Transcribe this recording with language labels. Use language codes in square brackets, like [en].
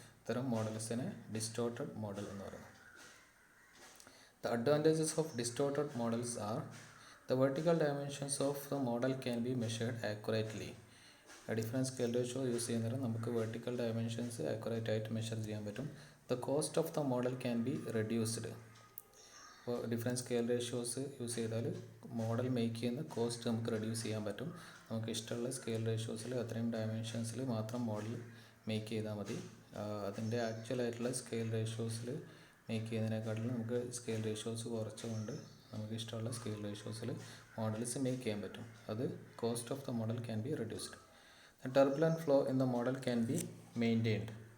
[ml] ഇത്തരം മോഡൽസിനെ distorted model എന്ന് പറയുന്നു. [en] The advantages of distorted models are: the vertical dimensions of the model can be measured accurately. [ml] Different scale ratio use ചെയ്യുന്നതിന് നമുക്ക് vertical dimensions accurate ആയിട്ട് measure ചെയ്യാൻ പറ്റും. [en] The cost of the model can be reduced. [ml] അപ്പോൾ different scale ratios use ചെയ്താൽ model make ചെയ്യുന്ന cost നമുക്ക് reduce ചെയ്യാൻ പറ്റും. നമുക്ക് ഇഷ്ടമുള്ള സ്കെയിൽ റേഷ്യോസിൽ അത്രയും ഡയമെൻഷൻസിൽ മാത്രം മോഡൽ മേക്ക് ചെയ്താൽ മതി. അതിൻ്റെ ആക്ച്വലായിട്ടുള്ള സ്കെയിൽ റേഷ്യോസിൽ മേക്ക് ചെയ്യുന്നതിനെക്കാട്ടിലും നമുക്ക് സ്കെയിൽ റേഷ്യോസ് കുറച്ചുകൊണ്ട് നമുക്ക് ഇഷ്ടമുള്ള സ്കെയിൽ റേഷ്യോസിൽ മോഡൽസ് മേക്ക് ചെയ്യാൻ പറ്റും. [en] അത് cost of the model can be reduced. The turbulent flow in the model can be maintained.